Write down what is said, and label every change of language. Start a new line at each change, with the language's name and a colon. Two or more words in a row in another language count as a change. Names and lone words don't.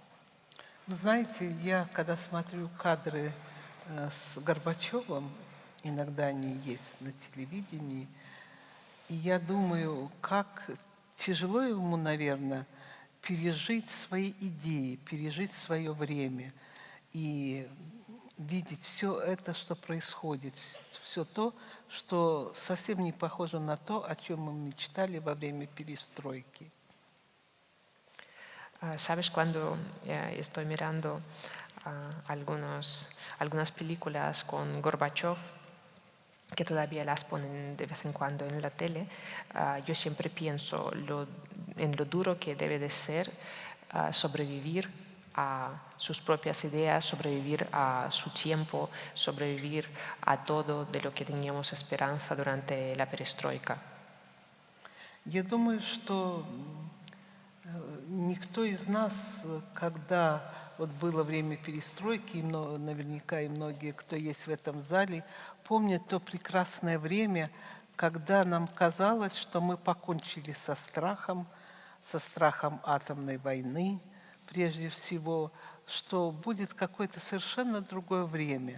Russian: Знаете, я когда смотрю кадры с Горбачевым, иногда они есть на телевидении, и я думаю, как тяжело ему, наверное, пережить свои идеи, пережить свое время и видеть все это, что происходит, все то, что совсем не похоже на то, о чем мы мечтали во время перестройки.
Spanish: Sabes, cuando estoy mirando algunas películas con Gorbachev, que todavía las ponen de vez en cuando en la tele, yo siempre pienso en lo duro que debe de ser sobrevivir a sus propias ideas, sobrevivir a su tiempo, sobrevivir a todo de lo que teníamos esperanza durante la perestroika.
Russian: Я думаю, что никто из нас, когда вот было время перестройки, и наверняка и многие, кто есть в этом зале, помнят то прекрасное время, когда нам казалось, что мы покончили со страхом атомной войны, прежде всего, что будет какое-то совершенно другое время.